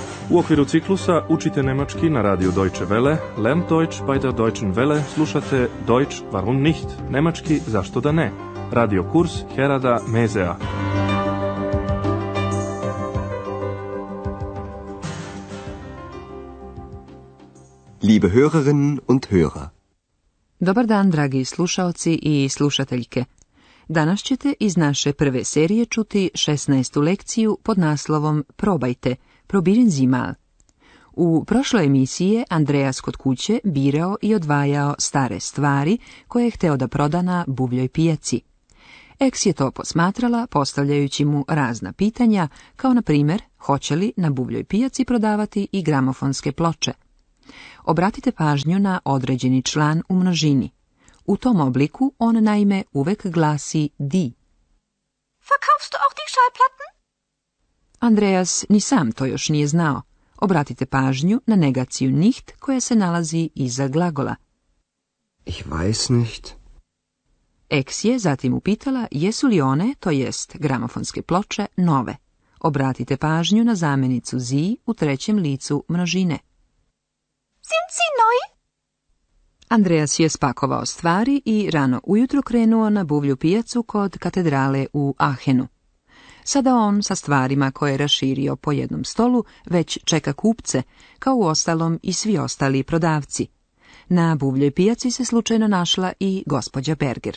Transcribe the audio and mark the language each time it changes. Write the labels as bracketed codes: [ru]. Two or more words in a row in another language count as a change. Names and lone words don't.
[sr] U okviru ciklusa Učite nemački na radiju Deutsche Welle, [de] Lernt Deutsch bei der Deutschen Welle, [sr] slušate Deutsch warum nicht, nemački zašto da ne, radio kurs Herada Mezea. [de] Liebe Hörerinnen und Hörer. [sr] Dobar dan, dragi slušaoci i slušateljke. Danas ćete iz naše prve serije čuti 16. lekciju pod naslovom Probajte, [de] probieren Sie mal. [sr] U prošloj emisiji je Andreas kod kuće birao i odvajao stare stvari koje je hteo da proda na buvljoj pijaci. Eks je to posmatrala postavljajući mu razna pitanja, kao na primjer hoće li na buvljoj pijaci prodavati i gramofonske ploče. Obratite pažnju na određeni član u množini. U tom obliku on naime uvek glasi die. [de] Verkaufst du auch die Schallplatten? [sr] Andreas ni sam to još nije znao. Obratite pažnju na negaciju nicht koja se nalazi iza glagola. [de] Ich weiß nicht. [sr] Eks je zatim upitala jesu li one, to jest gramofonske ploče, nove. Obratite pažnju na zamjenicu sie u trećem licu množine. [de] Sind sie neu? [sr] Andreas je spakovao stvari i rano ujutro krenuo na buvlju pijacu kod katedrale u Aachenu. Sada on sa stvarima koje je raširio po jednom stolu već čeka kupce, kao u ostalom i svi ostali prodavci. Na buvljoj pijaci se slučajno našla i gospođa Berger.